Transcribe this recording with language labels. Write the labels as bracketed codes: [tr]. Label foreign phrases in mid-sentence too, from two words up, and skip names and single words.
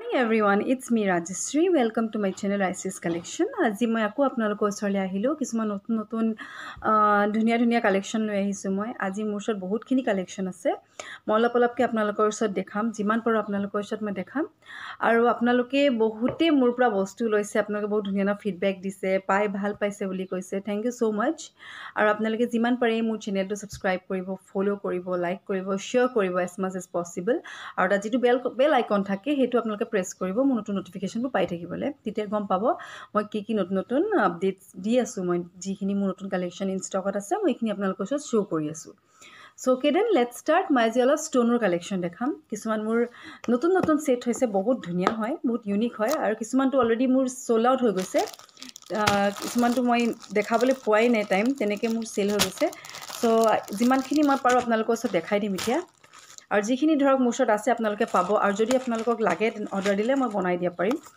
[en] morning everyone, it's me Rajeshri. Welcome to my channel ICS Collection. [as] আজি মই আকৌ আপোনালোকৰ ওচৰলৈ আহিলো কিছুমান নতুন নতুন ধুনীয়া কালেকশন লৈ আহিছো মই আজি মোৰ ওচৰত বহুতখিনি কালেকশন আছে মই অলপকে আপোনালোকৰ ওচৰত দেখাম যিমান পাৰো আপোনালোকৰ ওচৰত মই দেখাম আৰু আপোনালোকে বহুতে মোৰ পৰা বস্তু লৈছে আপোনালোকে বহুত ধুনীয়া ফিডব্যাক দিছে পাই ভাল পাইছে বুলি কৈছে [en] thank you so much [as] আৰু আপোনালোকে যিমান পাৰে মোৰ চেনেলটো সাবস্ক্ৰাইব কৰিব ফলো কৰিব লাইক কৰিব শেয়াৰ কৰিব [en] as much as possible [as] আৰু এটা যেটো বেল আইকন থাকে হেতু আপোনালোকে প্ৰেছ কৰিব মোৰ নতুন নোটিফিকেশনবোৰ পাই থাকিবলে তেতিয়া গম পাব মই কি নতুন আপডেটস দি আছো মই যিখিনি মোৰ নতুন কালেকশন [en] in stock [as] আছে মই এইখিনি আপোনালোকৰ ওচৰত শো কৰি আছো [en] so okay then let's start [as] মই আজি অলপ ষ্টোনৰ কালেকশন দেখাম কিছুমান মোৰ নতুন সেট হৈছে বহুত ধুনীয়া হয় বহুত ইউনিক হয় আৰু কিছুমানটো অলৰেডি মোৰ [en] sold out [as] হৈ গৈছে কিছুমানটো মই দেখাবলৈ পোৱাই নাই টাইম তেনেকৈ মোৰ সেল হৈ গৈছে সো যিমানখিনি মই পাৰো আপোনালোকৰ ওচৰত দেখাই দিম এতিয়া আৰু যিখিনি ধৰক মোৰ ওচৰত আছে আপোনালোকে পাব আৰু যদি আপোনালোকক লাগে অৰ্ডাৰ দিলে মই বনাই দিয়া পাৰিম